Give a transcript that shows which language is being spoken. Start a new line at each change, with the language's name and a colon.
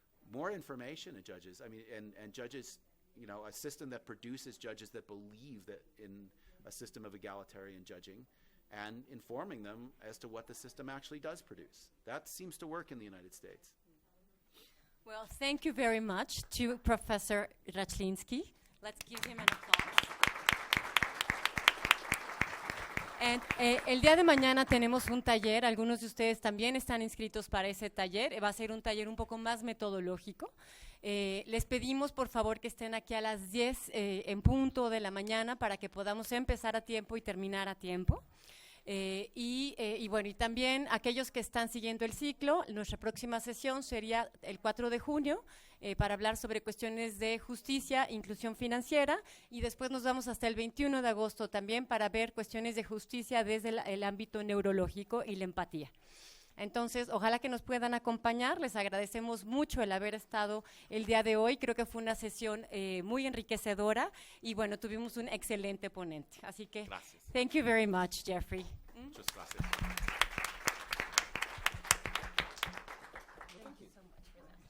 English: More information in judges. I mean, and judges, you know, a system that produces judges that believe that in a system of egalitarian judging, and informing them as to what the system actually does produce. That seems to work in the United States. Well, thank you very much to Professor Rachlinski. Let's give him an applause.
Spanish: And, el día de mañana tenemos un taller, algunos de ustedes también están inscritos para ese taller, va a ser un taller un poco más metodológico. Les pedimos por favor que estén aquí a las 10 en punto de la mañana para que podamos empezar a tiempo y terminar a tiempo. Y bueno, y también aquellos que están siguiendo el ciclo, nuestra próxima sesión sería el 4 de junio para hablar sobre cuestiones de justicia, inclusión financiera, y después nos vamos hasta el 21 de agosto también para ver cuestiones de justicia desde el ámbito neurológico y la empatía. Entonces, ojalá que nos puedan acompañar. Les agradecemos mucho el haber estado el día de hoy. Creo que fue una sesión muy enriquecedora y bueno, tuvimos un excelente ponente. Así que, gracias.
English: Thank you very much, Jeffrey.
Spanish: Muchas gracias.
English: Thank you so much for that.